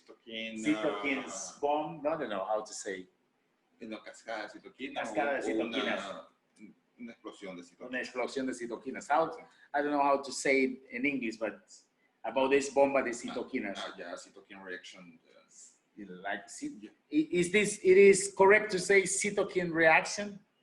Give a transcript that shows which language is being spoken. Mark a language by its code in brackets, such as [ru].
[en] Cytokines, bomb, no, I don't know how to say. [es] No, cascada de citoquinas. Cascada de citoquinas. Una explosión de citoquinas. Una explosión de citoquinas. [en] I don't know how to say it in English, but about this [es] bomba de cytokinas. [en] Yeah, cytokine reaction. Like, it is correct to say cytokine reaction?